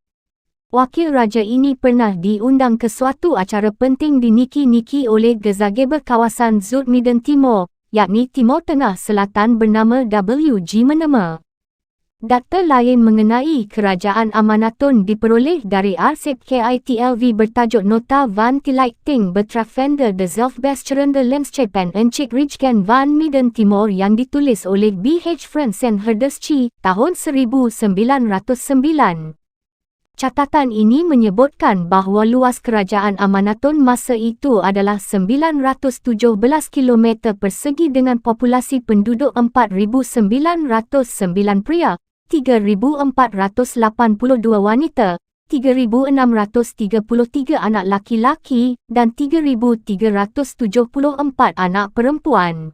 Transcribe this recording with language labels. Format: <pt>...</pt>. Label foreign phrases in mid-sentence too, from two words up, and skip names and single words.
<id>Wakil raja ini pernah diundang ke suatu acara penting di Niki-Niki oleh Gezagebel kawasan Zutmiden Timur, yakni Timur Tengah Selatan bernama W.G. Menema. Data lain mengenai Kerajaan Amanatun diperoleh dari arsip KITLV bertajuk Nota van Tillichting betreffende de zelfbestuurende Landschappen en Riksken van Midden Timor yang ditulis oleh B.H. Fransen Herdeschi tahun 1909. Catatan ini menyebutkan bahawa luas Kerajaan Amanatun masa itu adalah 917 km persegi dengan populasi penduduk 4,909 pria, 3,482 wanita, 3,633 anak laki-laki dan 3,374 anak perempuan.</id>